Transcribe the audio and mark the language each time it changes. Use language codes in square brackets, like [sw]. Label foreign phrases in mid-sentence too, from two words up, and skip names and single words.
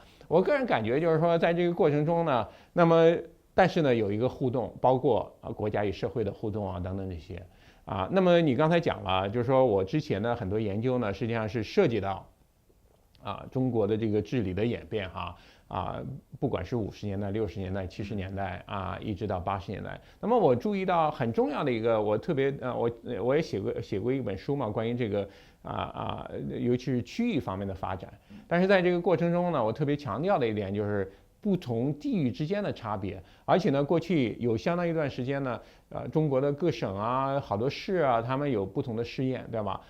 [zh] 我個人感覺就是說，在這個過程中呢，那麼但是呢有一個互動，包括國家與社會的互動等等這些那麼你剛才講了，就是說我之前的很多研究呢，實際上是涉及到中國的這個治理的演變不管是50年代、60年代、70年代一直到80年代。那麼我注意到很重要的一個，我特別我也寫過一本書嘛，關於這個尤其是區域方面的發展。但是在這個過程中呢，我特別強調的一點就是不同地域之間的差別，而且呢，過去有相當一段時間呢，中國的各省好多市他們有不同的試驗，對吧？